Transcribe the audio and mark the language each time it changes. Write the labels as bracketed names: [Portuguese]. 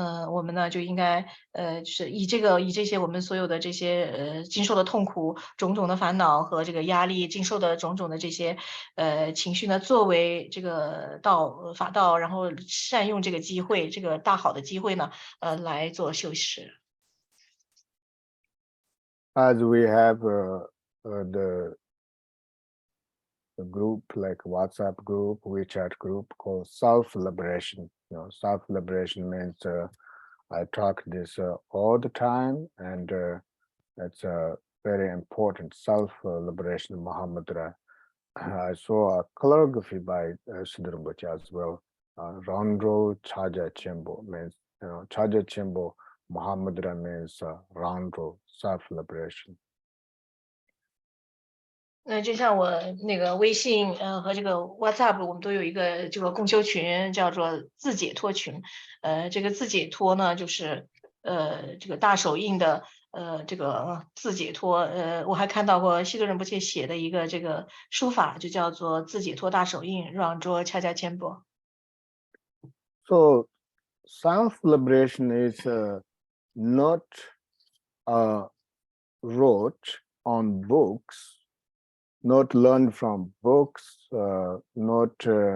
[Chinese] 我们呢就应该就是以这些我们所有的这些经受的痛苦、种种的烦恼和这个压力、经受的种种的这些情绪呢，作为这个法道，然后善用这个机会，这个大好的机会呢，来做修持。 [English] As we have the group like WhatsApp group, WeChat group called self-liberation. Self-liberation means I talk this all the time, and it's very important. Self-liberation Mahamudra. I saw a calligraphy by Siddhas as well. Randro Chaja Chimbo means, Chaja Chimbo Mahamudra means Randro, self-liberation. [Chinese] 就像我那个微信和这个 WhatsApp，我们都有一个这个共修群，叫做自解脱群。这个自解脱呢，就是这个大手印的这个自解脱。我还看到过西多仁波切写的一个这个书法，就叫做自解脱大手印，让桌恰恰千波。 [English] So self-liberation is not wrote on books, not learned from books, not